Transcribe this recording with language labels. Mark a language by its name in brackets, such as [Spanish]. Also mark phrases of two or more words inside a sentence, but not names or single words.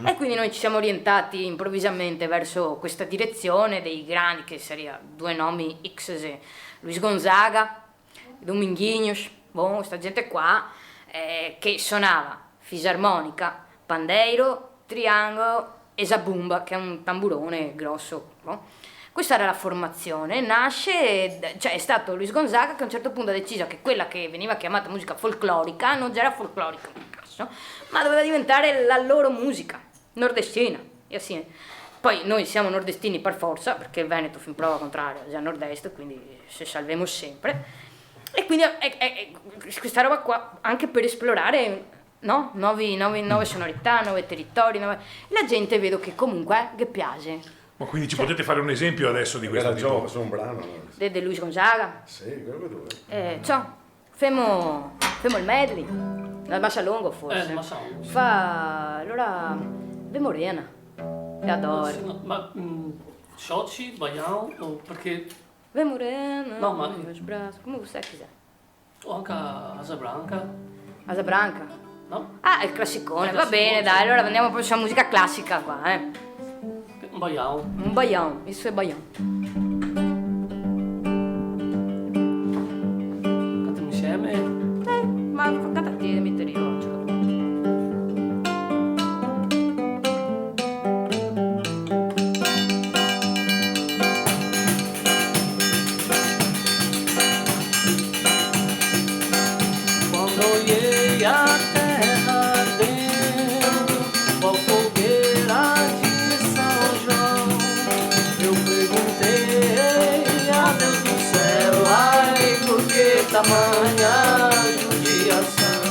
[Italian] E quindi noi ci siamo orientati improvvisamente verso questa direzione dei grandi, che sarebbero due nomi X, Luis Gonzaga, Dominguinhos, questa gente qua che suonava fisarmonica, pandeiro, triangolo e zabumba, che è un tamburone grosso, no? Questa era la formazione, cioè è stato Luis Gonzaga che a un certo punto ha deciso che quella che veniva chiamata musica folclorica non già era folclorica, ma doveva diventare la loro musica nordestina. [Portuguese] E assim, [Italian] poi noi siamo nordestini per forza, perché il Veneto fin prova contraria è già nord-est, quindi [Venetian] se salvemo [Italian] sempre. E quindi questa roba qua anche per esplorare, no? Nuove sonorità, nuovi territori, la gente vedo che comunque che piace. Ma quindi ci potete fare un esempio adesso di questo Era tipo? faccio un brano. De Luis Gonzaga. Sì, quello che tu Ciao, femo il medley, la Massa Longo forse. Massa Longo, sì. Fa allora Ve Morena, le adoro. Sì, no, ma sciocchi, baião, perché Ve Morena, no, ma [Portuguese] meus braços, come você quiser. [Italian] o anche Asa Branca, Asa Branca. no? Ah, il classicone, Il va bene, classicone, dai, sì. allora andiamo proprio sulla musica classica qua, Un baião. [Portuguese] Un baião, isso é baião. [Italian] Cantiamo insieme. Ma canta te, devi mettere io. [Portuguese] Quando olhei a terra ardendo, qual fogueira de São João, eu perguntei a Deus do céu, ai, por que tamanha judiação?